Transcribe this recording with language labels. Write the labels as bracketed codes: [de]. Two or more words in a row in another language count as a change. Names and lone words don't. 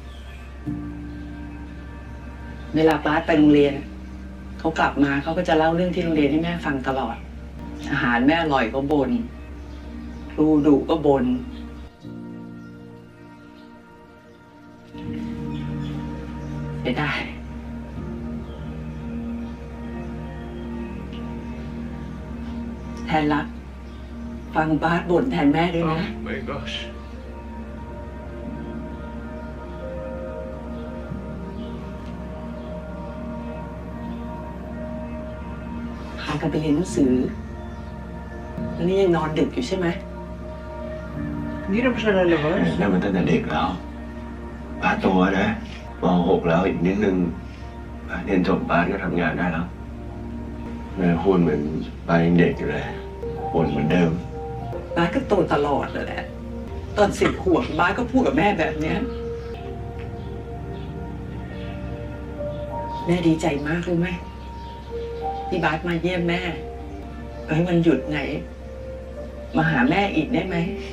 [th] เวลาบาสไปโรงเรียน เขากลับมาเขาก็จะเล่าเรื่องที่โรงเรียนให้แม่ฟังตลอด อาหารแม่อร่อยก็บน่นครูดุก็บน่นไม่ได้ แทนรัก ฟังบาสบ่นแทนแม่ด้วยนะ [en] Oh my gosh. [th] พากันไปเรียนหนังสือ แล้วนี่ยังนอนดึกอยู่ใช่ไหม [tl] Hindi na ba siya lalabas? [th] เริ่มมาตั้งแต่เด็กแล้วป้าโตนะม.6 แล้วอีกนิดนึงป้าเรียนจบป้าก็ทำงานได้แล้วแม่พูดเหมือนป้ายังเด็กอยู่เลยบ่นเหมือนเดิม บาสก็โตตลอดเลยแหละ ตอน10 ขวบบาสก็พูดกับแม่แบบเนี้ยแม่ดีใจมากรู้ไหมที่บาสมาเยี่ยมแม่วันหยุดไหน มาหาแม่อีกได้ไหม